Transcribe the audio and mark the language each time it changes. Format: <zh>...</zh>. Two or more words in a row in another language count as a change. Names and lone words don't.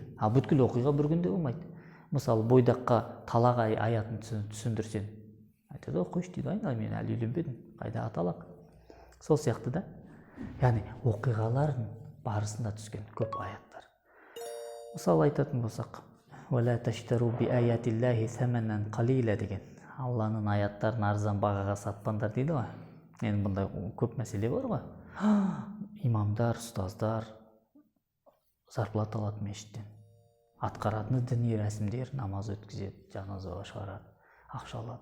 <kk>А бүткіл оқиға бір күнде болмайды. Мысалы, бойдаққа талақ аятын түсіндірсен, айтады, қойшы дейді, айналайын, мен әлі үйленбедім, қайдағы талақ. Сол сияқты да. Яғни оқиғалардың барысында түскен көп аяттар. Мысалы айтатын болсақ,</kk> <ar>وَلَا تَشْتَرُوا بِآيَاتِ اللَّهِ ثَمَنًا قَلِيلًا деген.</ar> <kk>Алланың аяттарын арзан бағаға сатпаңдар дейді ғой. Енді бұнда көп мәселе бар ғой. Имамдар, ұстаздар зарплата алады мешіттен. Атқаратын діни рәсімдер, намаз өткізеді, жаназаға шығарады, ақша алады.</kk>